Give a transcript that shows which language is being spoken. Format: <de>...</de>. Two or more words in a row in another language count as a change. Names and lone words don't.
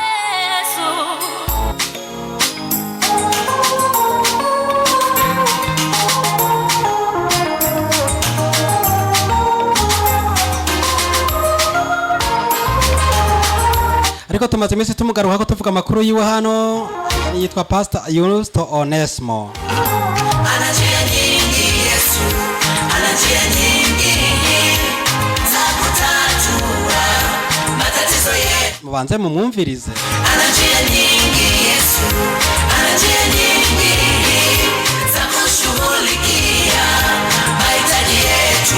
<rn>Ariko tumaze imisi tumugaruka ko tuvuga amakuru yiwe hano yitwa Pastor Yusto Onesmo.</rn> <sw>Anajia nyingi Yesu, anajia nyingi za kutatua matatizo yetu.</sw> <rn>Mubanze mumwumvirize.</rn> <sw>Anajia nyingi Yesu, anajia nyingi za kushughulikia mahitaji yetu.</sw>